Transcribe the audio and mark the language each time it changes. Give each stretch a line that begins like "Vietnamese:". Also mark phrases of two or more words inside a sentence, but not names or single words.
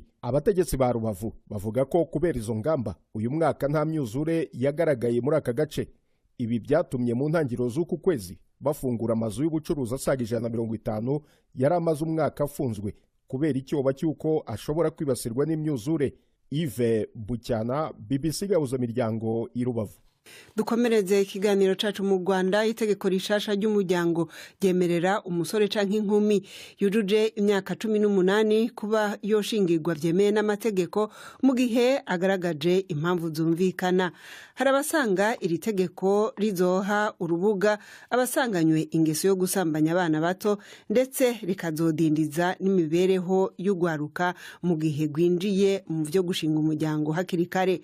Kinyarwanda: Abategetsi ba Rubavu bavuga ko kubera izo ngamba uyu mwaka nta myuzure yagaragaye muri aka gace. Ibi byatumye mu ntangiriro z'uku kwezi bafungura amazu y'ubucuruzi asaga 150 yari amaze umwaka afunzwe kubera icyoba cy'uko ashobora kwibasirwa n'imyuzure. Yves Bucyana, BBC Gahuzamiryango i Rubavu.
Rundi: dukomereze ikiganiro cacu mu Rwanda. Itegeko rishasha ry'umuryango ryemerera umusore canke inkumi yujuje imyaka 18 kuba yoshingirwa vyemeye n'amategeko mu gihe agaragaje impamvu zumvikana. Hari abasanga iri tegeko rizoha urubuga abasanganywe ingeso yo gusambanya abana bato ndetse rikazodindiza n'imibereho y'ugwaruka mu gihe gwinjiye mu vyo gushinga umuryango hakiri kare.